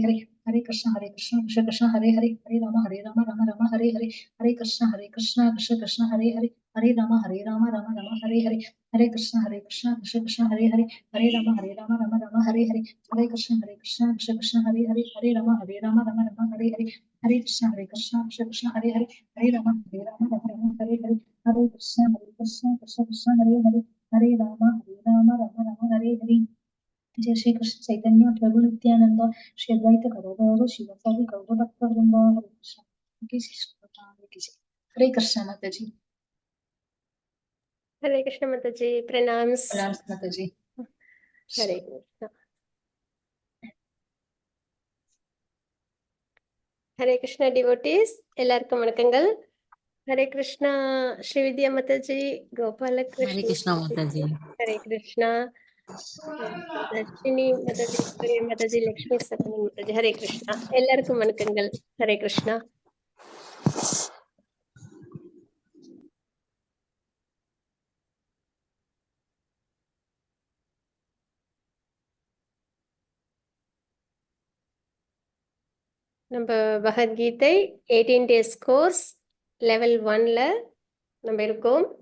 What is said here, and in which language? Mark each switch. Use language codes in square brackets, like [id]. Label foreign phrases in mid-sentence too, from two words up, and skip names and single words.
[sa] Hare, Hare Krishna Krishna Krishna Hare Hare, Hare Rama Rama Hare Hare, Hare Krishna Krishna Krishna Hare Hare, Hare Rama Rama Hare Hare, Hare Krishna Krishna Krishna Hare Hare, Hare Rama Rama Hare Hare, Hare Krishna Krishna Krishna Hare Hare, Hare Rama Rama Hare Hare, Hare Krishna Krishna Krishna Hare Hare, Hare Rama Rama Hare Hare, Hare Krishna Krishna Hare Hare, Hare Rama Rama Hare Hare. जय श्री कृष्ण चैतन्य प्रभु नित्यानंद श्री अद्वैत गदाधर शिवाचार्य गौर भक्त वृंद [hi] हरे कृष्ण की जय। हरे कृष्ण माता जी। हरे कृष्ण माता जी, प्रणाम माता जी। हरे कृष्ण। [ta] ஹரே கிருஷ்ணா டிவோட்டீஸ் எல்லாருக்கும் வணக்கங்கள். ஹரே கிருஷ்ணா ஸ்ரீவித்யா மாதாஜி, [hi] हरे कृष्णा माता जी। [ta] ஹரே கிருஷ்ணா தர்ஷினி மாதாஜி, மாதாஜி லக்ஷ்மி சரணி மாதாஜி, ஹரே கிருஷ்ணா எல்லாருக்கும் வணக்கங்கள். ஹரே கிருஷ்ணா. நம்ம பகவத்கீதை 18 [en] days course level [ta] 1ல நம்ம இருக்கோம்.